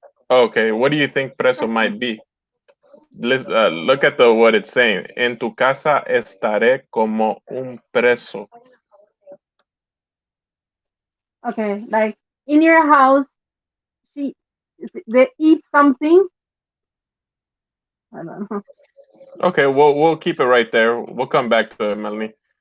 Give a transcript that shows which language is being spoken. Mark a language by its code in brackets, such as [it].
[en] Okay, what do you think preso might be? Let's look at what it's saying. [es] En tu casa estaré como un preso. [en] Okay, like in your house, they eat something. I don't know. Okay, we'll keep it right there. We'll come back to it, Melanie.